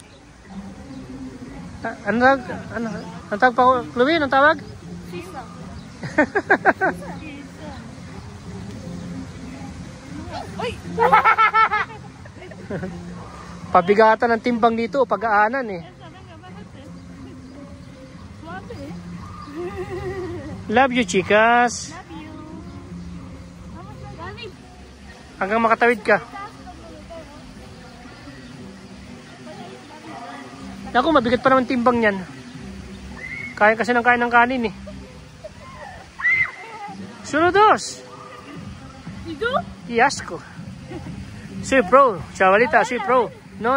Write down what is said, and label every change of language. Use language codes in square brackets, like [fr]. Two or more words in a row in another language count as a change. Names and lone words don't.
[tl] Ano tawag pa ko? Chloe, anong tawag? Siso. Uy! Pabigatan ng timbang dito o pag-aanan eh. [en] Love you, chicas. Love you. [tl] Hanggang makatawid ka. Naku, mabigat pa naman timbang niyan. Kaya kasi ng kain ng kanin eh. [es] Saludos! ¿Y tú? Y asco. Soy pro, chavalita, soy pro. No.